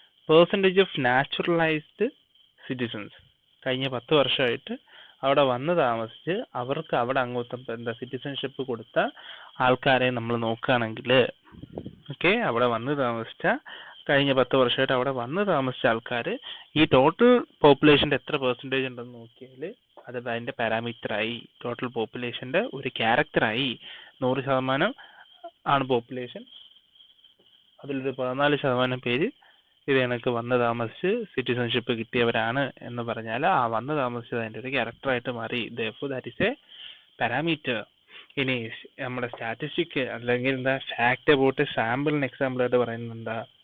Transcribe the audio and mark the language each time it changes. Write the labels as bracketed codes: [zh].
[ml] Percentage of നാച്ചുറലൈസ്ഡ് citizens. കഴിഞ്ഞ 10 വർഷമായിട്ട് അവിടെ വന്ന് താമസിച്ച് അവർക്ക് അവിടെ അങ്ങോട്ട് സിറ്റിസൺഷിപ്പ് കൊടുത്ത ആൾക്കാരെ നമ്മൾ നോക്കുകയാണെങ്കിൽ, ഓക്കെ, അവിടെ വന്ന് താമസിച്ച കഴിഞ്ഞ 10 വർഷമായിട്ട് അവിടെ വന്ന് താമസിച്ച ആൾക്കാർ ഈ ടോട്ടൽ പോപ്പുലേഷൻ്റെ എത്ര പെർസെൻറ്റേജ് ഉണ്ടെന്ന് നോക്കിയാൽ അത് അതിൻ്റെ പാരാമീറ്ററായി. ടോട്ടൽ പോപ്പുലേഷൻ്റെ ഒരു ക്യാരക്ടറായി. 100% ആണ് പോപ്പുലേഷൻ. അതിലൊരു 14% പേര് ഇത് കണക്ക് വന്ന് താമസിച്ച് സിറ്റിസൺഷിപ്പ് കിട്ടിയവരാണ് എന്ന് പറഞ്ഞാൽ ആ വന്ന് താമസിച്ചത് അതിൻ്റെ ഒരു ക്യാരക്ടറായിട്ട് മാറി. [en] therefore that is a parameter. [ml] ഇനി നമ്മുടെ സ്റ്റാറ്റിസ്റ്റിക് അല്ലെങ്കിൽ എന്താ ഫാക്ട് അബൌട്ട് സാമ്പിളിന് എക്സാമ്പിളായിട്ട് പറയുന്നത് എന്താ?